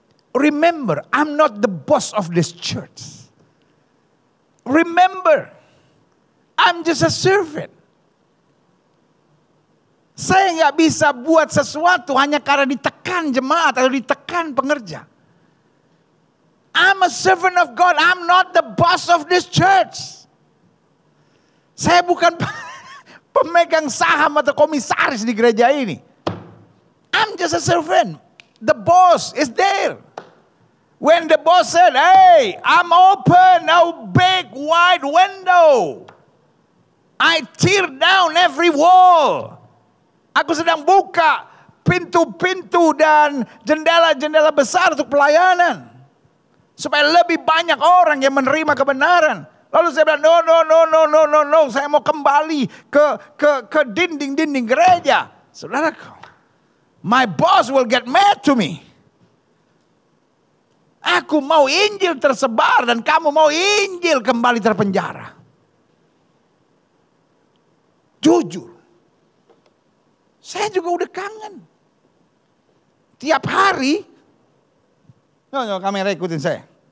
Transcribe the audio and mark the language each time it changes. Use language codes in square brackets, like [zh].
[en] Remember, I'm not the boss of this church. Remember, I'm just a servant. [id] Saya nggak bisa buat sesuatu hanya karena ditekan jemaat atau ditekan pengerja. [en] I'm a servant of God. I'm not the boss of this church. [id] Saya bukan pemegang saham atau komisaris di gereja ini. [en] I'm just a servant. The boss is there. When the boss said, hey, I'm open a big wide window. I tear down every wall. [id] Aku sedang buka pintu-pintu dan jendela-jendela besar untuk pelayanan. Supaya lebih banyak orang yang menerima kebenaran. Lalu saya bilang, no. Saya mau kembali ke dinding-dinding gereja. [en] Saudaraku, my boss will get mad to me. [id] Aku mau Injil tersebar dan kamu mau Injil kembali terpenjara. Jujur. Saya juga udah kangen. Tiap hari, kamera ikutin saya.